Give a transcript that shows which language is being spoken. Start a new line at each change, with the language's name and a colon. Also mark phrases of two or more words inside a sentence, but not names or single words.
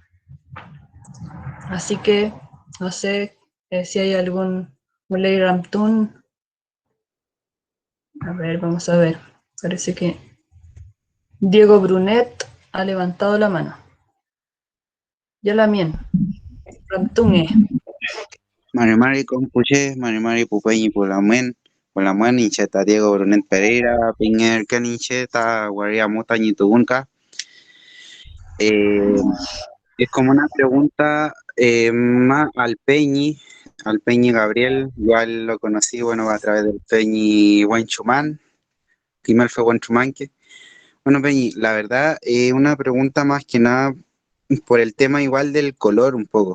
Spanish: Así que, no sé si hay algún
Mapuche: Muley Ramtun.
Spanish: A ver, vamos a ver. Parece que Diego Brunet ha levantado la mano. Ya la mien. Ramtun
Mapuche: Marimari Compuche, Marimari Pupeñi Pulamuen, Incheta Diego Brunet Pereira, Pinger Canincheta, Guaria Mota Ñitubunca.
Spanish: Es como una pregunta más al Peñi Gabriel, igual lo conocí, bueno, a través del Peñi Huanchumán, primero fue Huanchumanque. Bueno, Peñi, la verdad, una pregunta más que nada por el tema igual del color un poco.